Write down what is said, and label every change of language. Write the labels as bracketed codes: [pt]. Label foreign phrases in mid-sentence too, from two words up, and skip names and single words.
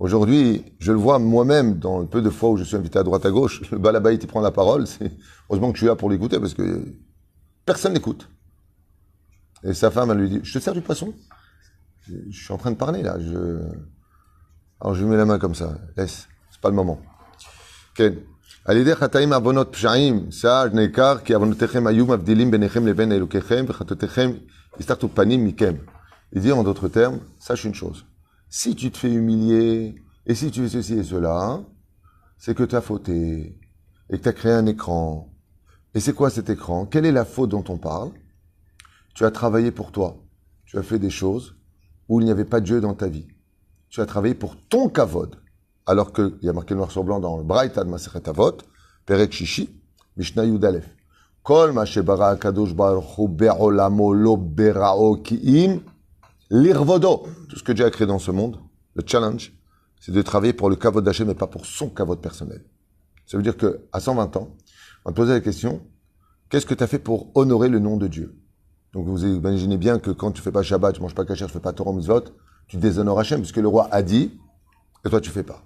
[fr] Aujourd'hui, je le vois moi-même dans le peu de fois où je suis invité à droite à gauche, le balabaït il prend la parole, c'est heureusement que je suis là pour l'écouter parce que personne n'écoute. Et sa femme, elle lui dit, je te sers du poisson? Je suis en train de parler là. Alors je lui mets la main comme ça. Laisse, c'est pas le moment. כן. [he] על ידי חטאים עוונות פשעים, שער נעקר, כי עוונותיכם היו מבדילים ביניכם לבין אלוקיכם, וחטאותיכם הסתרתו פנים מכם. [fr] Il dit en d'autres termes, sache une chose. Si tu te fais humilier, et si tu fais ceci et cela, c'est que tu as fauté, et que tu as créé un écran. Et c'est quoi cet écran? Quelle est la faute dont on parle? Tu as travaillé pour toi. Tu as fait des choses où il n'y avait pas de Dieu dans ta vie. Tu as travaillé pour ton kavod. Alors qu'il y a marqué noir sur blanc dans le Braïta de Masechet Avot, [he] פרק שישי, משנה יוד אלף. כל מה שברא הקדוש ברוך הוא בעולמו לא בראו כי אם לכבודו. [fr] Tout ce que Dieu a créé dans ce monde, le challenge, c'est de travailler pour le kavod d'Hachem mais pas pour son kavod personnel. Ça veut dire qu'à 120 ans, on va te poser la question, qu'est-ce que tu as fait pour honorer le nom de Dieu? Donc vous imaginez bien que quand tu fais pas Shabbat, tu manges pas kasher, tu fais pas [he] תורה מצוות, [fr] tu déshonores Hachem, puisque le roi a dit, et toi tu fais pas.